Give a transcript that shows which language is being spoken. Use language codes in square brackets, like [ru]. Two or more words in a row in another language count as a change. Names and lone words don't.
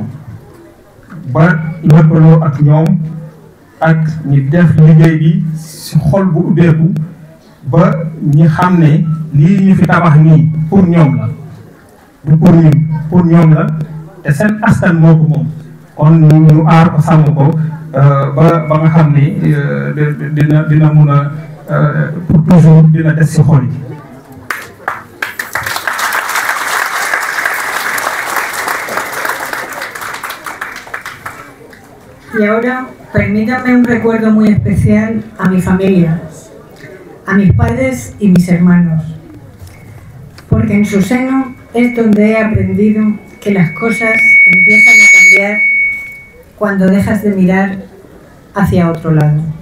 [wo] ba lëkkaloo ak ñoom ak ñi def liggéey bi ci xol bu ubbeeku ba ñi xam ne lii ñu fi tabax nii pour ñoom la du pour ñun pour ñoom la te seen askan moo ko moom kon ñu aar ko sàmm ko ba nga xam ne dina mun a [fr] pour toujours [wo] dina des ci xol yi. [es] Y ahora, permítanme un recuerdo muy especial a mi familia, a mis padres y mis hermanos, porque en su seno es donde he aprendido que las cosas empiezan a cambiar cuando dejas de mirar hacia otro lado.